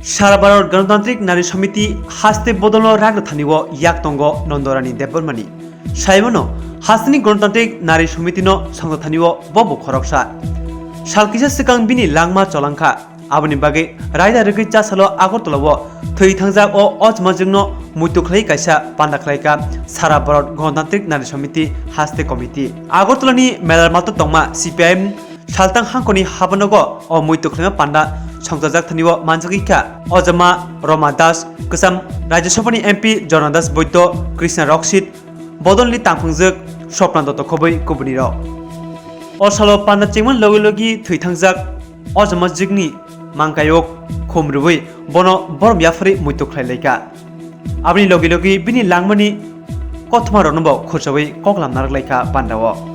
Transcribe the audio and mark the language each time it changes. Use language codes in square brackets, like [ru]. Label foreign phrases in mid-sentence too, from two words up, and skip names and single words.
[trp] সারা ভারত গণতান্ত্রিক নারী সমিতি হাস্তে বদল রাগনা থানিব ইয়াক তঙ্গ নন্দরানী দেববর্মানি সাইমনো হাসনি গণতান্ত্রিক নারী সমিতিনো সংস্থা থানিব বব খরকসা সালকিসা সিকাং বিনি langma চলাংখা আবনি বাগে রায়দা রেগি চাসালো আগরতলাও থৈ থাংজা ও অজমাজংনো মুইতুখলাই কাইসা পান্ডা খলাইকা সারা ভারত গণতান্ত্রিক নারী সমিতি হাস্তে কমিটি আগরতলানি মেলার মাতো তংমা সিপিআইএম সালতাং হাংকনি হাবনগ ও মুইতুখলাই পান্ডা সংজাজাক থানিব মানজাগিকা অজমা রমা দাস কসাম রাজ্যসভানি এমপি জনাদাস বৈদ্য কৃষ্ণ রক্ষিত বদলনি তাংফুংজক স্বপ্ন দত্ত খবৈ কুবনির অসালো পান্ডা চেংমান লগি লগি থৈ থাংজাক অজমা জিগনি মাংকায়ক খুমরুবৈ বন বরম ইয়াফরি মুইতুখলাই লাইকা আবনি লগি লগি বিনি langmani কথমা রনব খুরসাবৈ ককলাম নারলাইকা পান্ডাও